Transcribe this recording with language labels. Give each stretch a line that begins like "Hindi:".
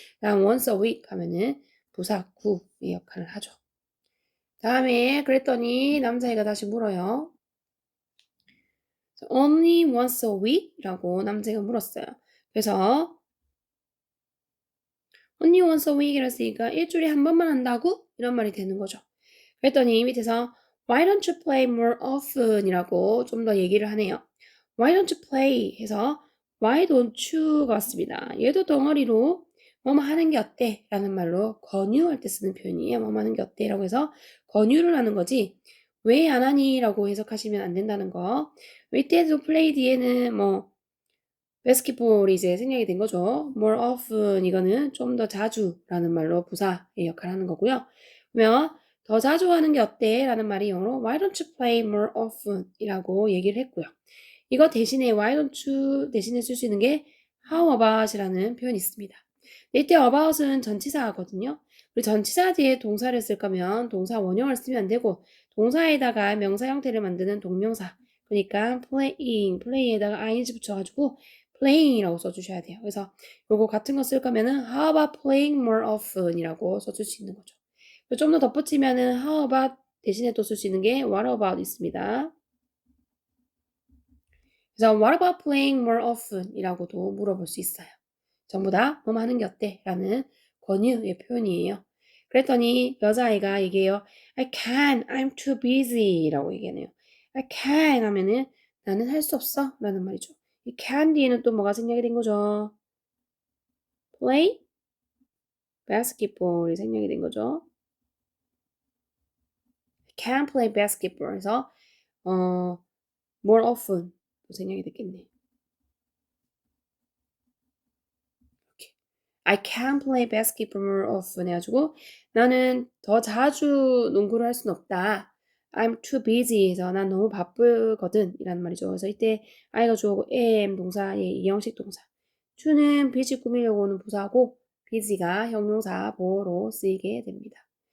Korean: 다음 once a week 하면은 부사 구의 역할을 하죠. 다음에 그랬더니 남자애가 다시 물어요.
English: Only once a week?
Korean: 라고 남자애가 물었어요. 그래서
English: only once a week
Korean: 이랬으니까 일주일에 한 번만 한다고? 이런 말이 되는 거죠. 그랬더니 밑에서
English: Why don't you play more often?
Korean: 이라고 좀 더 얘기를 하네요.
English: Why don't you play?
Korean: 해서
English: Why don't you
Korean: 가 왔습니다. 얘도 덩어리로 뭐뭐 하는 게 어때? 라는 말로 권유할 때 쓰는 표현이에요. 뭐뭐 하는 게 어때? 라고 해서 권유를 하는 거지 왜 안 하니? 라고 해석하시면 안 된다는 거. 이때도 play 뒤에는 뭐 basketball이 이제 생략이 된 거죠. more often 이거는 좀 더 자주라는 말로 부사의 역할을 하는 거고요. 그러면 더 자주 하는 게 어때? 라는 말이 영어로
English: Why don't you play more often?
Korean: 이라고 얘기를 했고요. 이거 대신에
English: Why don't you
Korean: 대신에 쓸 수 있는 게 How about 이라는 표현이 있습니다. 이때 about은 전치사거든요. 우리 전치사 뒤에 동사를 쓸 거면 동사 원형을 쓰면 안 되고 동사에다가 명사 형태를 만드는 동명사 그러니까 playing에다가 ing 붙여가지고 playing이라고 써주셔야 돼요. 그래서 요거 같은 거 쓸 거면은
English: how about playing more often
Korean: 이라고 써줄 수 있는 거죠. 좀 더 덧붙이면은 how about 대신에 또 쓸 수 있는 게 what about 있습니다. 그래서
English: what about playing more often
Korean: 이라고도 물어볼 수 있어요. 전부 다 뭐뭐 하는 게 어때? 라는 권유의 표현이에요. 그랬더니 여자아이가 얘기해요.
English: I can't, I'm too busy
Korean: 라고 얘기하네요.
English: I can't
Korean: 하면은 나는 할 수 없어 라는 말이죠. 이 can 뒤에는 또 뭐가 생략이 된 거죠?
English: play basketball
Korean: 이 생략이 된 거죠.
English: can play basketball
Korean: 해서 more often 또 생략이 됐겠네.
English: I can play basketball more often
Korean: 해가지고 나는 더 자주 농구를 할 수는 없다.
English: I'm too busy
Korean: 해서 난 너무 바쁘거든 이라는 말이죠. 그래서 이때 I가 주어고 am 동사의 이형식 동사 to는 busy 꾸미려고 하는 부사고 busy가 형용사 보어로 쓰이게 됩니다.